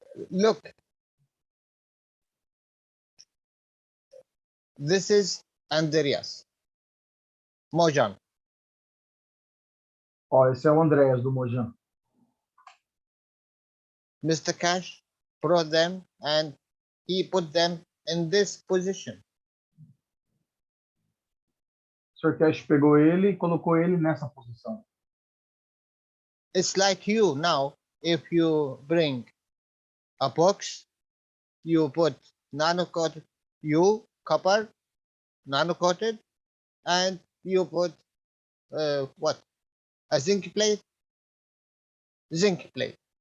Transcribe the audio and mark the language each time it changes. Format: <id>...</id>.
<en>Look, this is Andreas Mojan.</en> <pt>Ó, esse é o Andreas do Mojan.</pt> <en>Mr. Keshe brought them and he put them in this position.</en> <pt>O Sr. Keshe pegou ele e colocou ele nessa posição.</pt> <en>It's like you now, if you bring a box, you put nano-coated copper, nano-coated, and you put what? A zinc plate? Zinc plate.</en>